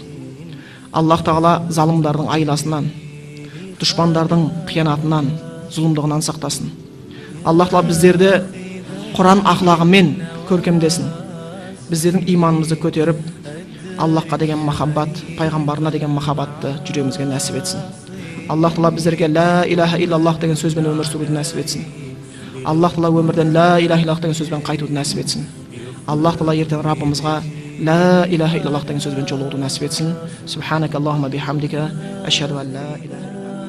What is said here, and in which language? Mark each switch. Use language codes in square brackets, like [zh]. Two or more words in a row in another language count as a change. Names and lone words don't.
[kk] Аллах тағала залымдардың айласынан, дұшпандардың қиянатынан, зұлымдығынан сақтасын. Аллах тағала біздерді Құран ақлағымен көркемдесін. Біздердің иманымызды көтеріп, Аллахқа деген махаббат, пайғамбарына деген махаббатты жүрегімізге нәсіп етсін. Аллах тағала біздерге [ar] لا إله إلا الله [kk] деген сөзбен өмір сүруді нәсіп етсін. Аллах тағала өмірден [ar] لا إله إلا الله [kk] деген сөзбен қайтуды нәсіп етсін. Аллах тағала ертең Раббымызға [ar] لا إله إلا الله [kk] деген сөзбен жолығуды нәсіп етсін. [ar] سبحانك اللهم وبحمدك أشهد أن لا إله